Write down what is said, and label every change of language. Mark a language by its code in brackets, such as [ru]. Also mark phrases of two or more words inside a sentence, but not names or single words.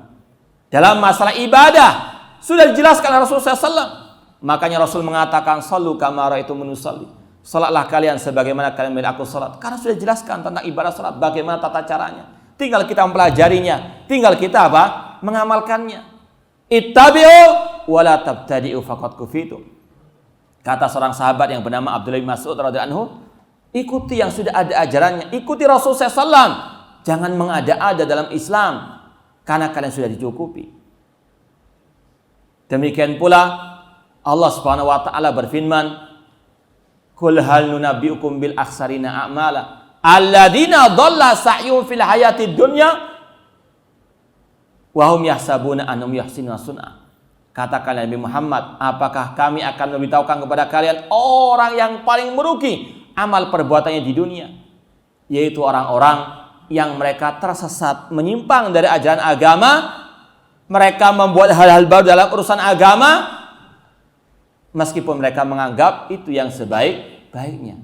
[id] Dalam masalah ibadah, sudah dijelaskan oleh Rasulullah SAW. Makanya Rasul mengatakan, [ar] صلوا كما رأيتموني أصلي. [id] Salatlah kalian sebagaimana kalian melihat aku salat. Karena sudah dijelaskan tentang ibadah salat, bagaimana tata caranya. Tinggal kita mempelajarinya, tinggal kita apa? Mengamalkannya. [ar] اتبعوا ولا تبتدعوا فقد كفيتم. [id] Kata seorang sahabat yang bernama Abdullah bin Mas'ud [ar] رضي الله عنه, [id] ikuti yang sudah ada ajarannya, ikuti Rasulullah SAW. Jangan mengada-ada dalam Islam, karena kalian sudah dicukupi. Demikian pula Allah [ar] سبحانه وتعالى [id] berfirman, [ar] "قل هل ننبئكم بالأخسرين أعمالا الذين ضل سعيهم في الحياة الدنيا وهم يحسبون أنهم يحسنون صنعا. [id] Katakan Nabi Muhammad, apakah kami akan memberitahukan kepada kalian orang yang paling merugi amal perbuatannya di dunia, yaitu orang-orang yang mereka tersesat, menyimpang dari ajaran agama, mereka membuat hal-hal baru dalam urusan agama, meskipun mereka menganggap itu yang sebaik-baiknya.